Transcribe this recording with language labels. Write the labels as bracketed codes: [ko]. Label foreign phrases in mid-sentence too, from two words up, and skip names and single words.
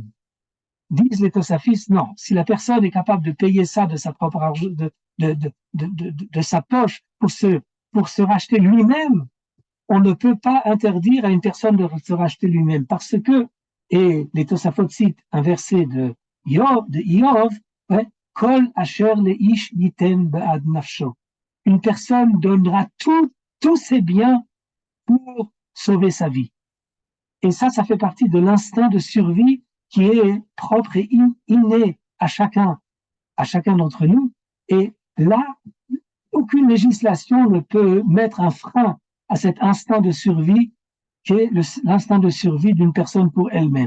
[fr] Disent les Tosafistes, non. Si la personne est capable de payer ça de sa propre argent, de sa poche pour se racheter lui-même, on ne peut pas interdire à une personne de se racheter lui-même parce que, et les Tosafot citent un verset de Iov, [he] כל אשר לאיש יתן בעד נפשו. [fr] Une personne donnera tous ses biens pour sauver sa vie. Et ça fait partie de l'instinct de survie qui est propre et inné à chacun d'entre nous. Et là, aucune législation ne peut mettre un frein à cet instinct de survie qui est l'instinct de survie d'une personne pour elle-même.